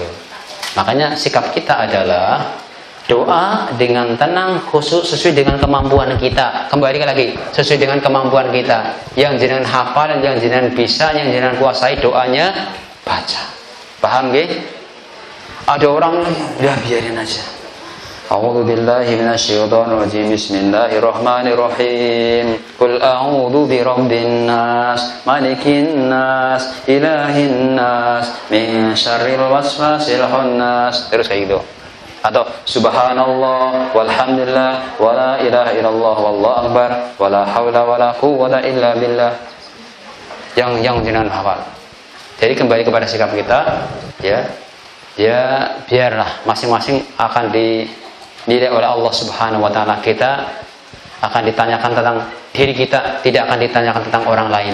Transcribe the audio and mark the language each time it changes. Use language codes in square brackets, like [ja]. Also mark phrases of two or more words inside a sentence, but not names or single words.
[id] Makanya sikap kita adalah doa dengan tenang, khusus sesuai dengan kemampuan kita. Kembali lagi, sesuai dengan kemampuan kita. Yang jenengan hafal, yang jenengan bisa, yang jenengan kuasai doanya baca. Paham nggih? Ada orang ya biarin aja. [ar] أعوذ بالله من الشيطان الرجيم بسم الله الرحمن الرحيم. قل أعوذ برب الناس ملك الناس إله الناس من شر الوسواس الخناس. [id] Terus kayak gitu. [ar] Atau سبحان الله والحمد لله ولا إله إلا الله والله أكبر ولا حول ولا قوة إلا بالله. [id] Yang jenengan hafal. Jadi kembali kepada sikap kita ya biarlah masing-masing akan dinilai oleh Allah [ar] سبحانه وتعالى. [id] Kita akan ditanyakan tentang diri kita, tidak akan ditanyakan tentang orang lain.